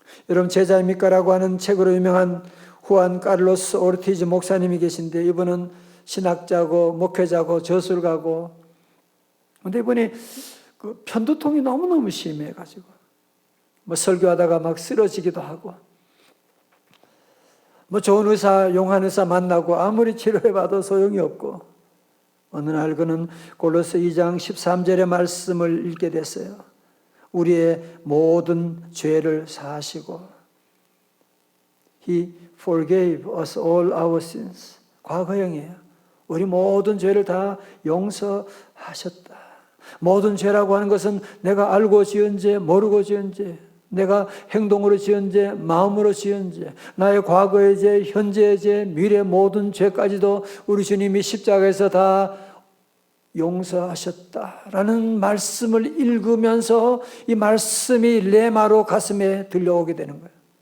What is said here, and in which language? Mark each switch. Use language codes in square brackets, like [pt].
[ko] 여러분, 제자입니까라고 하는 책으로 유명한 후안 카를로스 오르티즈 목사님이 계신데, 이분은 신학자고 목회자고 저술가고, 근데 이분이 그 편두통이 너무너무 심해가지고 뭐 설교하다가 막 쓰러지기도 하고, 뭐 좋은 의사, 용한 의사 만나고 아무리 치료해봐도 소용이 없고, 어느 날 그는 골로새 2장 13절의 말씀을 읽게 됐어요. 우리의 모든 죄를 사하시고 [en] He forgave us all our sins. [ko] 과거형이에요. 우리 모든 죄를 다 용서하셨다. 모든 죄라고 하는 것은 내가 알고 지은 죄, 모르고 지은 죄, 내가 행동으로 지은 죄, 마음으로 지은 죄, 나의 과거의 죄, 현재의 죄, 미래 모든 죄까지도 우리 주님이 십자가에서 다 용서하셨다라는 말씀을 읽으면서 이 말씀이 레마로 가슴에 들려오게 되는 거예요.